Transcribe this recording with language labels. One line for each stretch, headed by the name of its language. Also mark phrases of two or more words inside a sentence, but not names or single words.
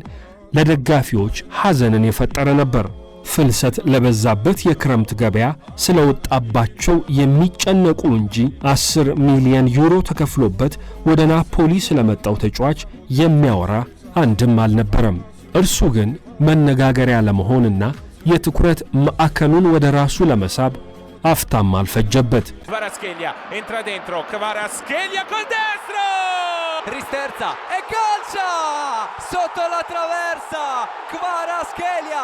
Amharic: ለደጋፊዎች ሐዘንን የፈጠረ ነበር። ፍልሰት ለበዛበት የክረምት ገበያ ስለወጣባቸው የሚጨነቁ እንጂ 10 ሚሊዮን ዩሮ ተከፍሎበት ወደ ናፖሊ ስለመጣው ተጫዋች የሚያወራ አንድም አልነበረም። እርሱ ግን መነጋገሪያ ለመሆንና የትኩረት ማዕከሉን ወደ ራሱ ለመሳብ አፍታም አልፈጀበት።
Italian: Kvaratskhelia entra dentro, Kvaratskhelia col destro! Risterza e calcia! Sotto la traversa! Kvaratskhelia!